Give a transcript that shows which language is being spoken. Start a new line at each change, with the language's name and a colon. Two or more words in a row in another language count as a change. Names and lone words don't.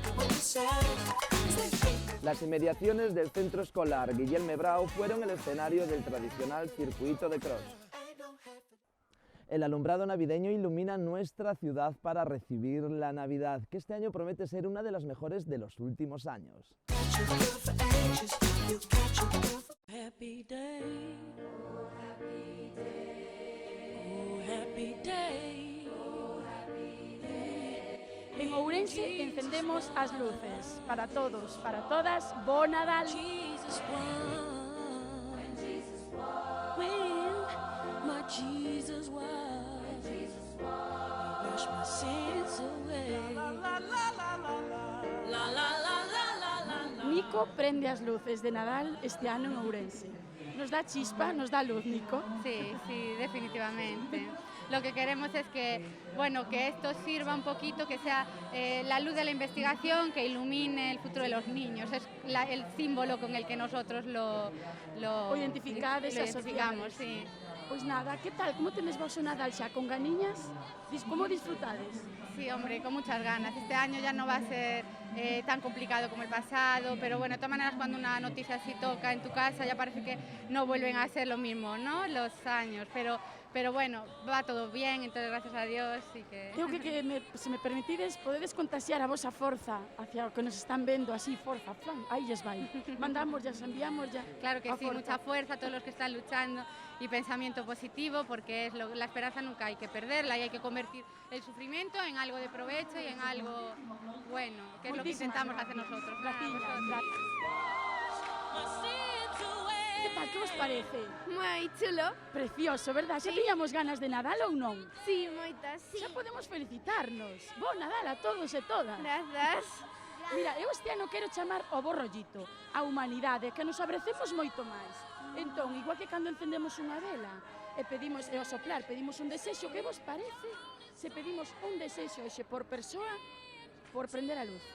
Spanish: Las inmediaciones del centro escolar Guillerme Brau fueron el escenario del tradicional circuito de cross. El alumbrado navideño ilumina nuestra ciudad para recibir la Navidad, que este año promete ser una de las mejores de los últimos años.
English: Happy day, oh happy day, oh happy day, oh happy day.
Galician: En Ourense encendemos as luces para todos, para todas. Bo Nadal.
English: Jesus won, when my Jesus won, he washed my sins away. La la la la la la la la la.
Galician: Nico prende as luces de Nadal este ano en Ourense. Nos dá chispa, nos dá luz, Nico.
Spanish: Sí, sí, definitivamente. Lo que queremos es que, bueno, que esto sirva un poquito, que sea la luz de la investigación, que ilumine el futuro de los niños. Es el símbolo con el que nosotros lo identificamos, sí.
Galician: Pois nada, que tal? Como tenes vos o Nadal xa con ganiñas? Como disfrutades? Sí, hombre, con muchas ganas. Este año ya no va a ser tan complicado como el pasado, pero bueno, de todas maneras cuando una noticia así toca en tu casa ya parece que no vuelven a ser lo mismo, ¿no? Los años, pero bueno, va todo bien, entonces gracias a Dios y que... Eu se me permitides, podedes contaxiar a vosa forza hacia o que nos están vendo así, forza, plan, aí lles vai.
Spanish: Mandamos, ya, enviamos ya. Claro que sí, mucha fuerza a todos los que están luchando y pensamiento positivo, porque es la esperanza nunca hay que perderla y hay que convertir el sufrimiento en algo de provecho y en algo bueno, que es lo que intentamos hacer nosotros.
Galician: Que tal, que vos parece? Moi chulo.
Spanish: Precioso, verdad?
Galician: Xa tiñamos ganas de Nadal ou non? Sí, moitas, sí. Xa podemos felicitarnos. Bo Nadal a todos e todas. Grazas. Mira, eu este ano quero chamar ao bo rollito, a humanidade, que nos abrecemos moito máis. Entón, igual que cando encendemos unha vela e pedimos, e ao soplar pedimos un desexo, que vos parece se pedimos un desexo hoxe por persoa por prender a luz?